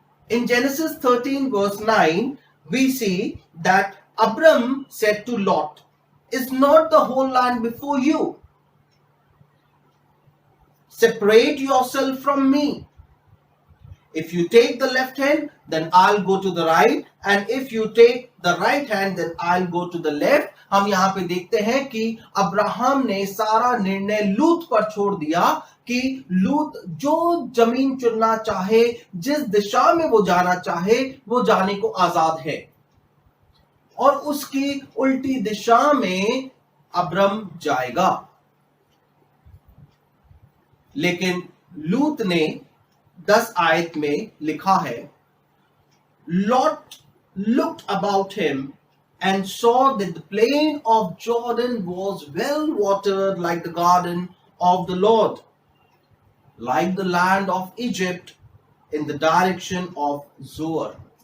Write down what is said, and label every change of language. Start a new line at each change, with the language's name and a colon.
English: In Genesis 13 verse 9, we see that Abram said to Lot, "Is not the whole land before you? Separate yourself from me. If you take the left hand, then I'll go to the right, and if you take the right hand, then I'll go to the left."
Hindi: हम यहाँ पे देखते हैं कि Abraham ने सारा निर्णय लूत पर छोड़ दिया कि लूत जो जमीन चुनना चाहे, जिस दिशा में वो जाना चाहे, वो जाने को आजाद है, और उसकी उल्टी दिशा में अब्रम जाएगा। लेकिन लूत ने 10 आयत में लिखा है,
English: Lot looked about him and saw that the plain of Jordan was well watered like the garden of the Lord, like the land of Egypt in the direction of Zoar.